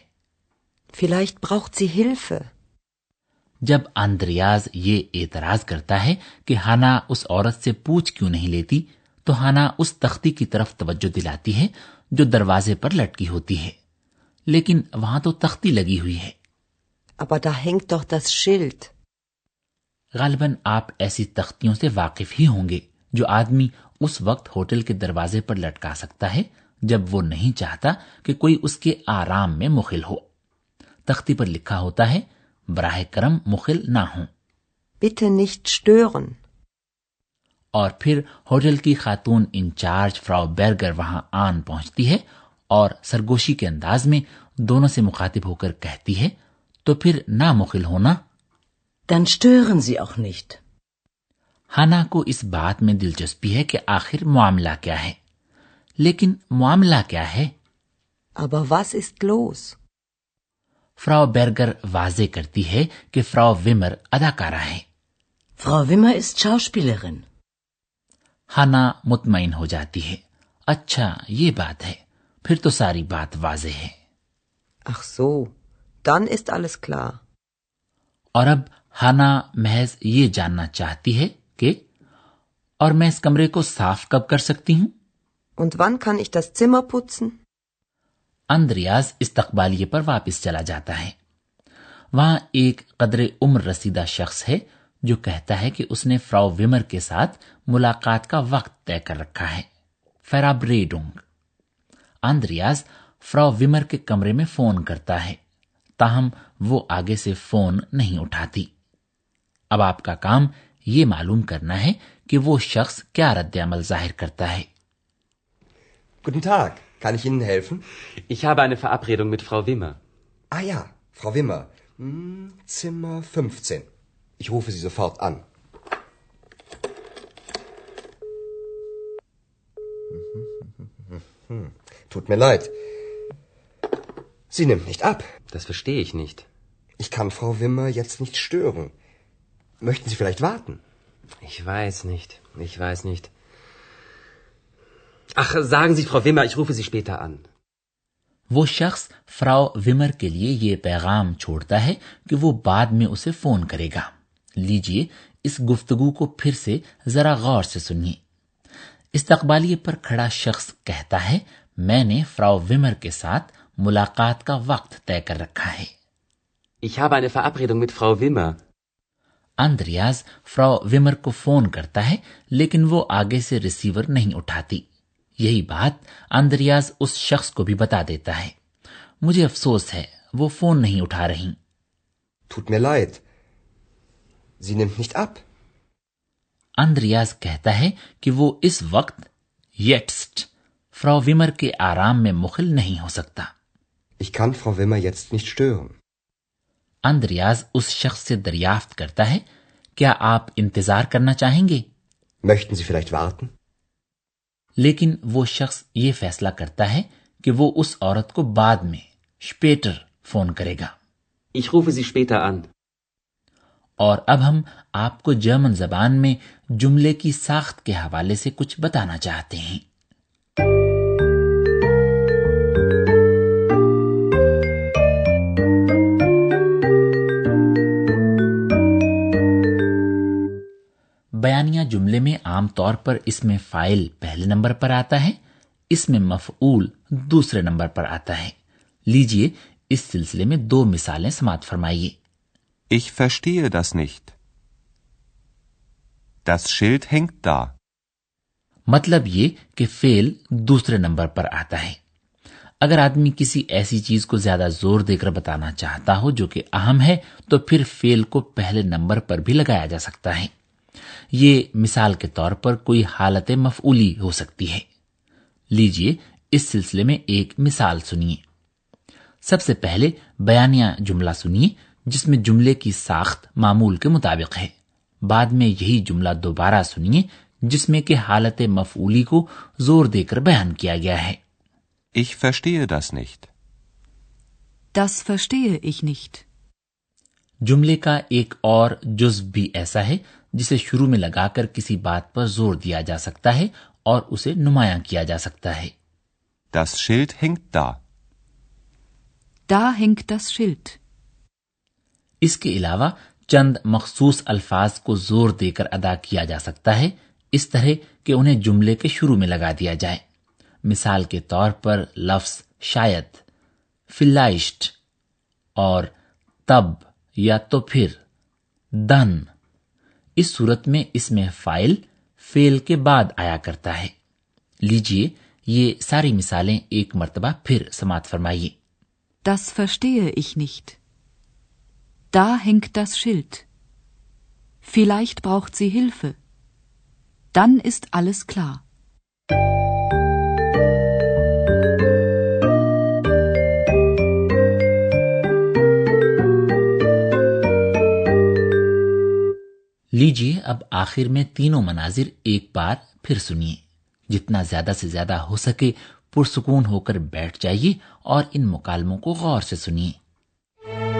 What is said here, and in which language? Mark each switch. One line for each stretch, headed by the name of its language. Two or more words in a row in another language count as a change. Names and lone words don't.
German: Vielleicht braucht sie Hilfe.
Urdu: جب آندریاز یہ اعتراض کرتا ہے کہ ہانا اس عورت سے پوچھ کیوں نہیں لیتی، تو ہانا اس تختی کی طرف توجہ دلاتی ہے جو دروازے پر لٹکی ہوتی ہے، لیکن وہاں تو تختی لگی ہوئی ہے.
German: Aber da hängt doch das Schild.
Urdu: غالباً آپ ایسی تختیوں سے واقف ہی ہوں گے جو آدمی اس وقت ہوٹل کے دروازے پر لٹکا سکتا ہے جب وہ نہیں چاہتا کہ کوئی اس کے آرام میں مخل ہو. تختی پر لکھا ہوتا ہے، براہ کرم مخل نہ ہو.
German: Bitte nicht stören.
Urdu: اور پھر ہوٹل کی خاتون انچارج فراؤ بیرگر وہاں آن پہنچتی ہے اور سرگوشی کے انداز میں دونوں سے مخاطب ہو کر کہتی ہے، تو پھر نہ مخل ہونا.
German: Dann stören Sie auch nicht.
Urdu: ہانا کو اس بات میں دلچسپی ہے کہ آخر معاملہ کیا ہے، لیکن معاملہ کیا ہے?
German: Aber was ist los?
Urdu: فراؤ بیرگر واضح کرتی ہے کہ فراؤ ویمر اداکارہ ہے.
German: Frau Wimmer ist Schauspielerin.
Urdu: ہانا مطمئن ہو جاتی ہے. اچھا، یہ بات ہے، پھر تو ساری بات واضح ہے.
German: Ach so, dann ist alles klar.
Urdu: اور اب ہانا محض یہ جاننا چاہتی ہے کہ اور میں اس کمرے کو صاف کب کر سکتی ہوں?
German: Und wann kann ich das Zimmer putzen?
Urdu: اندریاز استقبالیے پر واپس چلا جاتا ہے. وہاں ایک قدرے عمر رسیدہ شخص ہے جو کہتا ہے کہ اس نے فراؤ ویمر کے ساتھ ملاقات کا وقت طے کر رکھا ہے، فیرابریڈونگ. اندریاز فراؤ ویمر کے کمرے میں فون کرتا ہے، تاہم وہ آگے سے فون نہیں اٹھاتی. اب آپ کا کام یہ معلوم کرنا ہے کہ وہ شخص کیا ردِعمل ظاہر کرتا ہے.
German: Guten Tag, kann ich Ihnen helfen? Ich habe eine Verabredung mit Frau Wimmer. Ah ja, Frau Wimmer. Zimmer 15. Ich rufe Sie sofort an. Tut mir leid. Sie nimmt nicht ab. Das verstehe ich nicht. Ich kann Frau Wimmer jetzt nicht stören. Möchten Sie vielleicht warten? Ich weiß nicht. Ach, sagen Sie, Frau Wimmer, ich rufe Sie später an.
Urdu: وہ شخص فراؤ ویمر کے لیے یہ پیغام چھوڑتا ہے کہ وہ بعد میں اسے فون کرے گا. لیجیے اس گفتگو کو پھر سے ذرا غور سے سنیے. استقبالیے پر کھڑا شخص کہتا ہے، میں نے فراؤ ویمر کے ساتھ ملاقات کا وقت طے کر رکھا ہے.
German: Ich habe eine Verabredung mit Frau Wimmer.
Urdu: اندریاز فراؤ ویمر کو فون کرتا ہے، لیکن وہ آگے سے ریسیور نہیں اٹھاتی. یہی بات اندریاز اس شخص کو بھی بتا دیتا ہے. مجھے افسوس ہے، وہ فون نہیں اٹھا رہی.
German: Tut mir leid. Sie nimmt nicht ab.
Urdu: اندریاز کہتا ہے کہ وہ اس وقت یٹسٹ فراؤ ویمر کے آرام میں مخل نہیں ہو سکتا.
German: Ich kann Frau Wimmer jetzt nicht stören.
Urdu: اندریاز اس شخص سے دریافت کرتا ہے، کیا آپ انتظار کرنا چاہیں گے?
German: Möchten Sie vielleicht warten?
Urdu: لیکن وہ شخص یہ فیصلہ کرتا ہے کہ وہ اس عورت کو بعد میں شپیٹر فون کرے گا.
German: Ich rufe Sie später an.
Urdu: اور اب ہم آپ کو جرمن زبان میں جملے کی ساخت کے حوالے سے کچھ بتانا چاہتے ہیں. بیانیہ جملے میں عام طور پر اسم فاعل پہلے نمبر پر آتا ہے، اسم مفعول دوسرے نمبر پر آتا ہے. لیجیے اس سلسلے میں 2 مثالیں سماعت فرمائیے.
German: Ich verstehe das nicht. Das Schild hängt da.
Urdu: مطلب یہ کہ فعل دوسرے نمبر پر آتا ہے. اگر آدمی کسی ایسی چیز کو زیادہ زور دے کر بتانا چاہتا ہو جو کہ اہم ہے، تو پھر فعل کو پہلے نمبر پر بھی لگایا جا سکتا ہے. یہ مثال کے طور پر کوئی حالت مفعولی ہو سکتی ہے. لیجیے اس سلسلے میں ایک مثال سنیے. سب سے پہلے بیانیہ جملہ سنیے جس میں جملے کی ساخت معمول کے مطابق ہے. بعد میں یہی جملہ دوبارہ سنیے جس میں کہ حالت مفعولی کو زور دے کر بیان کیا گیا ہے.
German: Ich verstehe das nicht. Das verstehe ich nicht.
Urdu: جملے کا ایک اور جز بھی ایسا ہے جسے شروع میں لگا کر کسی بات پر زور دیا جا سکتا ہے اور اسے نمایاں کیا جا سکتا ہے.
German: Das Schild hängt da. Da hängt das Schild.
Urdu: اس کے علاوہ چند مخصوص الفاظ کو زور دے کر ادا کیا جا سکتا ہے، اس طرح کہ انہیں جملے کے شروع میں لگا دیا جائے. مثال کے طور پر لفظ شاید، فیلائشت اور تب یا تو پھر، دن. اس صورت میں اسم فاعل فعل کے بعد آیا کرتا ہے. لیجیے یہ ساری مثالیں ایک مرتبہ پھر سماعت فرمائیے.
German: Das verstehe ich nicht. Da hängt das Schild. Vielleicht braucht sie Hilfe. Dann ist alles klar.
Urdu: لیجیے اب آخر میں تینوں مناظر ایک بار پھر سنیے. جتنا زیادہ سے زیادہ ہو سکے پرسکون ہو کر بیٹھ جائیے اور ان مکالموں کو غور سے سنیے.